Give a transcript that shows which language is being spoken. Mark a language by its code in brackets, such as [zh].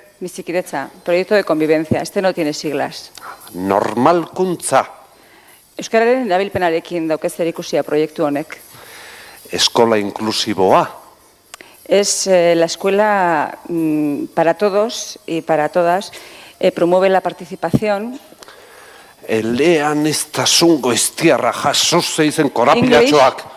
[es] Bizikidetza, proyecto de convivencia. Este no tiene siglas. [eu] Normalkuntza. Euskararen erabilpenarekin dauke zerikusia proiektu honek. Eskola inklusiboa. [es] Es la escuela para todos y para todas. Promueve la participación. [eu] Eleaniztasun goiztiarra jaso zeizen korapilatxoak.